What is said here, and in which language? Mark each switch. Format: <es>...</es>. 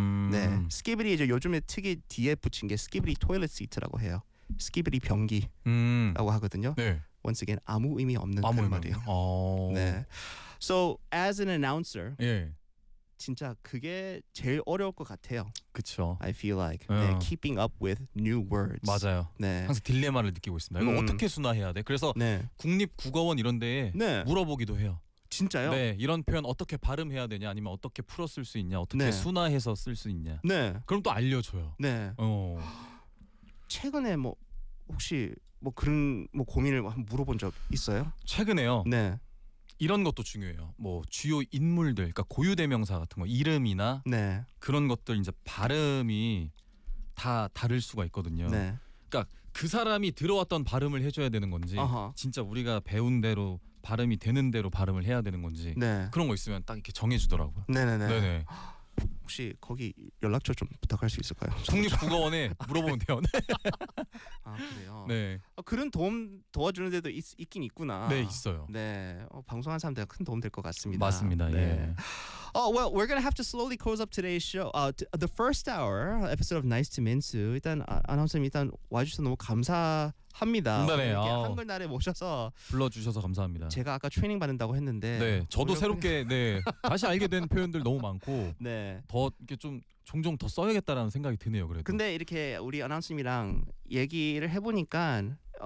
<ko>네, 스키비디 이제 요즘에 특히 뒤에 붙인 게 스키비디 토일렛 시트라고 해요. 스키비디 변기라고 하거든요. 네.</ko> <en>Once again</en> <ko>아무 의미 없는 아무 그런 말이에요. 오. 네.</ko> <en>So as an announcer,</en> <ko>예. 진짜 그게 제일 어려울 것 같아요. 그렇죠.</ko> <en>I feel like</en> <ko>네,</ko> <en>keeping up with new words.</en> <ko>맞아요. 네. 항상 딜레마를 느끼고 있습니다. 이거 어떻게 순화해야 돼? 그래서 네. 국립국어원 이런 데에 네. 물어보기도 해요. 진짜요? 네, 이런 표현 어떻게 발음해야 되냐, 아니면 어떻게 풀어 쓸 수 있냐, 어떻게 네. 순화해서 쓸 수 있냐. 네. 그럼 또 알려줘요. 네. 어. 최근에 뭐 혹시 뭐 그런 뭐 고민을 한번 물어본 적 있어요? 최근에요. 네. 이런 것도 중요해요. 뭐 주요 인물들, 그러니까 고유 대명사 같은 거, 이름이나 네. 그런 것들 이제 발음이 다 다를 수가 있거든요. 네. 그러니까 그 사람이 들어왔던 발음을 해줘야 되는 건지, 아하. 진짜 우리가 배운 대로. 발음이 되는 대로 발음을 해야 되는 건지 네. 그런 거 있으면 딱 이렇게 정해주더라고요. 네네네. 네네. 혹시 거기 연락처 좀 부탁할 수 있을까요? 국립국어원에 물어보면 돼요. 아 그래요. 네. 아, 그런 도움 도와주는 데도 있긴 있구나. 네 있어요. 네. 방송하는 사람들 큰 도움 될 것 같습니다. 맞습니다. 네. 예.</ko> <en>Oh well, we're gonna have to slowly close up today's show. The first hour episode of Nice to Minsu.</en> <ko>일단 아나운서님 일단 와주셔서 너무 감사합니다. 네, 이렇게 한글날에 모셔서 불러주셔서 감사합니다. 제가 아까 트레이닝 받는다고 했는데 네, 저도 새롭게 네 다시 알게 된 표현들 너무 많고 네 더 이렇게 좀 종종 더 써야겠다라는 생각이 드네요. 그래도 근데 이렇게 우리 아나운서님이랑 얘기를 해보니까.</ko>